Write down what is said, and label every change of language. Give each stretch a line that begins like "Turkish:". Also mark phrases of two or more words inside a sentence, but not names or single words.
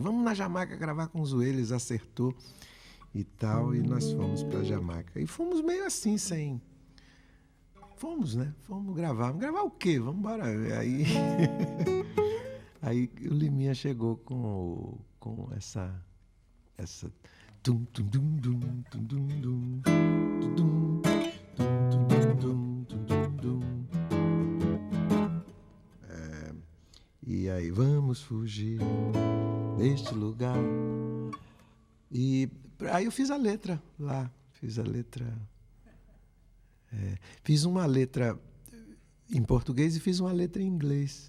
Portuguese: Vamos na Jamaica gravar com os Wailers, acertou e tal, e nós fomos para Jamaica. E fomos meio assim, sem... Fomos, né? Fomos gravar. Vamos gravar o quê? Vamos embora. Aí aí o Liminha chegou com essa tum tum dum dum tum dum dum tum dum tum tum dum. E aí, vamos fugir deste lugar. E aí eu fiz a letra lá. Fiz uma letra em português e fiz uma letra em inglês.